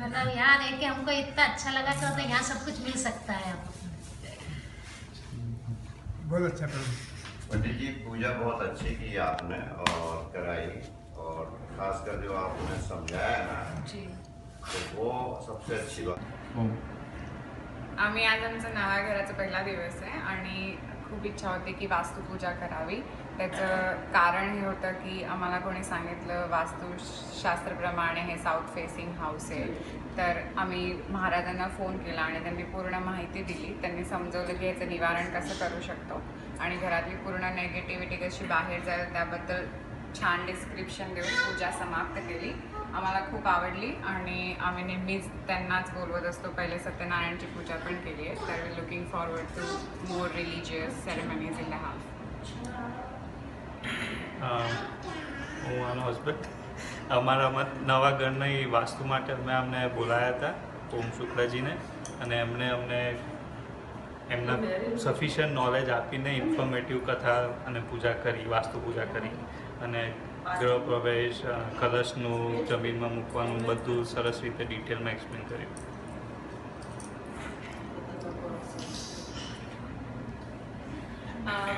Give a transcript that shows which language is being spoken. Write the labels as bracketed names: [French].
[Hindi] मतलब यहाँ रह के हमको इतना अच्छा लगा कि मतलब यहाँ सब कुछ मिल सकता है. बहुत अच्छा पंडित जी, पूजा बहुत अच्छी की आपने और कराई, और खासकर जो आपने समझाया ना जी, तो वो सबसे अच्छी बात. [Marathi] आम्ही आज आमचा नव्या घराचा पहिला दिवस आहे आणि खूप इच्छा होती की वास्तुपूजा करावी. त्याचं कारण हे होतं की आम्हाला कोणी सांगितलं वास्तुशास्त्रप्रमाणे हे साऊथ फेसिंग हाऊस आहे. तर आम्ही महाराजांना फोन केला आणि त्यांनी पूर्ण माहिती दिली. त्यांनी समजवलं की याचं निवारण कसं करू शकतो आणि घरातली पूर्ण नेगेटिव्हिटी कशी बाहेर जाईल त्याबद्दल छान डिस्क्रिप्शन देऊन पूजा समाप्त केली. आम्हाला खूप आवडली आणि आम्ही नेहमीच त्यांनाच बोलवत असतो. पहिले सत्यनारायणची पूजा पण केली आहे. [English] तर we looking forward to more religious ceremonies in the house. [Gujarati] હું આનો હસબન્ડ અમારા નવા ઘરની વાસ્તુ માટે મેં અમને બોલાયા હતા ઓમ શુક્લાજીને અને એમણે અમને એમના સફિશિયન્ટ નોલેજ આપીને ઇન્ફોર્મેટિવ કથા અને પૂજા કરી, વાસ્તુ પૂજા કરી અને ગૃહ પ્રવેશ, કલશનું જમીનમાં મૂકવાનું બધું સરસ રીતે ડિટેલમાં એક્સપ્લેન કર્યું.